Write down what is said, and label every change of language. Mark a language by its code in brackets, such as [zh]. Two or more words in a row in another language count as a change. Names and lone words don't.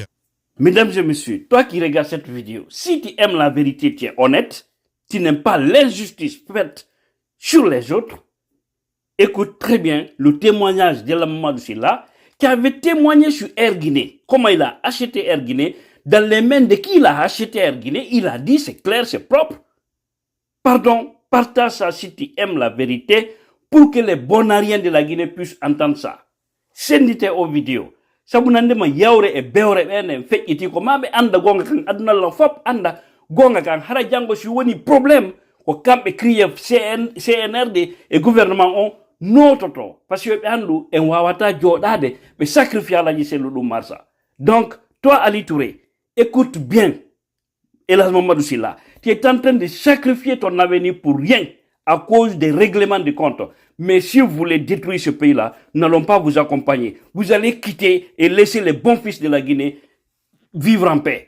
[fr] Mesdames et messieurs, toi qui regardes cette vidéo, si tu aimes la vérité, tu es honnête, tu n'aimes pas l'injustice faite sur les autres, écoute très bien le témoignage de la maman de Silla qui avait témoigné sur Air Guinée. Comment il a acheté Air Guinée, dans les mains de qui il a acheté Air Guinée, il a dit c'est clair, c'est propre. Pardon, partage ça si tu aimes la vérité pour que les bonariens de la Guinée puissent entendre ça. Sendite aux vidéos. [ff] Sabunande ma yawre e bewre bene feƴƴiti ko maɓe anda gonga kan aduna lan fop anda gonga kan hara jango si woni probléme ko kamɓe criye [fr] CNRD et gouvernement [ff] on nototo [fr] par ce que [ff] ɓe andu en wawata joɗade ɓe sacrifie alaji sellu ɗum marsa. [fr] Donc toi Ali Touré, écoute bien Elhadji Mamadou Sylla, tu es en train de sacrifier ton avenir pour rien à cause des règlements de compte. Mais si vous voulez détruire ce pays-là, nous n'allons pas vous accompagner. Vous allez quitter et laisser les bons fils de la Guinée vivre en paix.